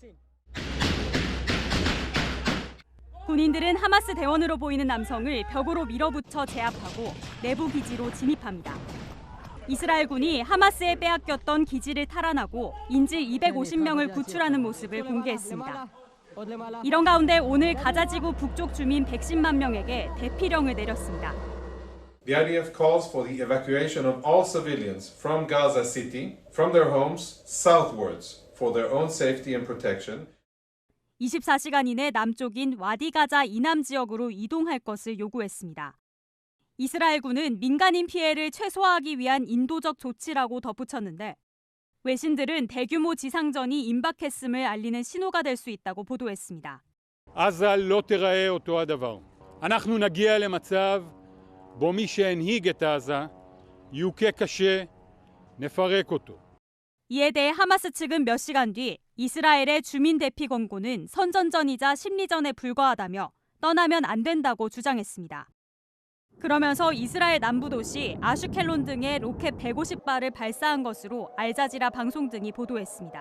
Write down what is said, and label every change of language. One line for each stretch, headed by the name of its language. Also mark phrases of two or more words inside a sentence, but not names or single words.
Korean: 군인들은 하마스 대원으로 보이는 남성을 벽으로 밀어붙여 제압하고 내부 기지로 진입합니다. 이스라엘군이 하마스에 빼앗겼던 기지를 탈환하고 인질 250명을 구출하는 모습을 공개했습니다. 이런 가운데 오늘 가자지구 북쪽 주민 110만 명에게 대피령을 내렸습니다.
English: The IDF calls for the evacuation of all civilians from Gaza City, from their homes, southwards, for their own safety and protection.
Korean: 24시간 이내 남쪽인 와디 가자 이남 지역으로 이동할 것을 요구했습니다. 이스라엘군은 민간인 피해를 최소화하기 위한 인도적 조치라고 덧붙였는데 외신들은 대규모 지상전이 임박했음을 알리는 신호가 될 수 있다고 보도했습니다.
Hebrew: עזה לא תיראה אותו הדבר. אנחנו נגיע למצב בו מי שהנהיג את עזה יוכה קשה, נפרק אותו.
Korean: 이에 대해 하마스 측은 몇 시간 뒤 이스라엘의 주민 대피 권고는 선전전이자 심리전에 불과하다며 떠나면 안 된다고 주장했습니다. 그러면서 이스라엘 남부 도시 아슈켈론 등에 로켓 150발을 발사한 것으로 알자지라 방송 등이 보도했습니다.